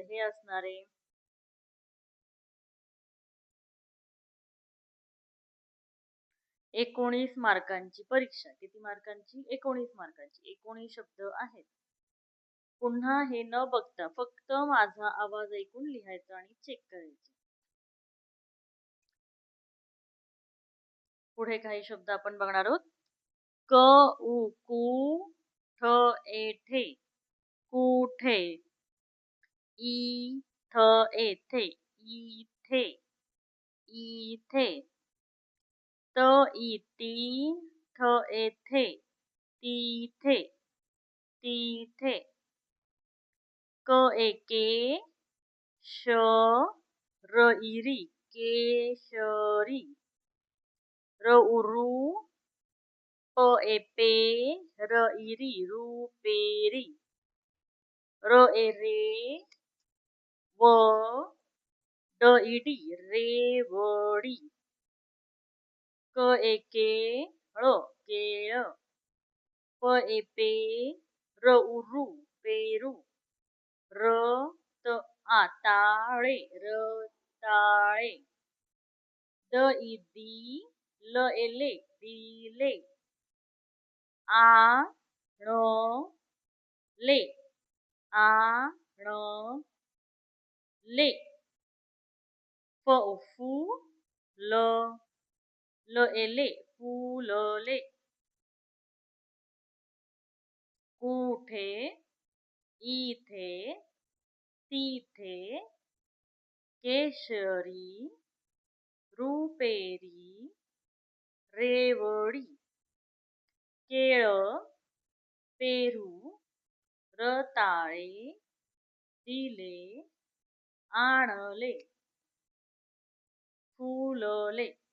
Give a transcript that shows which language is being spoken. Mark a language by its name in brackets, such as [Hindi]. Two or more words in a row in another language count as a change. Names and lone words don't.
[Marathi] हे असणारे 19 मार्कांची परीक्षा. किती मार्कांची? 19 मार्कांची. 19 शब्द आहेत. पुन्हा हे न बघता फक्त माझा आवाज ऐकून लिहायचं आणि चेक करायचं. पुढे काही शब्द आपण बघणार आहोत. क, उ, कु, ठ, ए, ठे, कुठे, इ, थ, ए, थे, इथे, इथे, त, इ, ती, थ, ए, थे, तिथे, तिथे, क, ए, के, श, र, इ, री, केशरी, र, उ, रू, प, ए, पे, र, इ, री, रुपेरी, र, ए, रे, व, ड, इ, डी, रेवडी, क, ए, केळ, केळ, प, ए, पे, र, उ, रू, पेरू, र, त, आ, ताळे, रताळे, द, इ, दी, ल, ए, ले, दिले, आ, ण, ले, आ, ण, ले, फ, उ, फू, ल, ल, ए, ले, फुलले, कुठे, इथे, तिथे केशरी रुपेरी रेवडी केळ पेरू रताळे दिले आणले फुलले.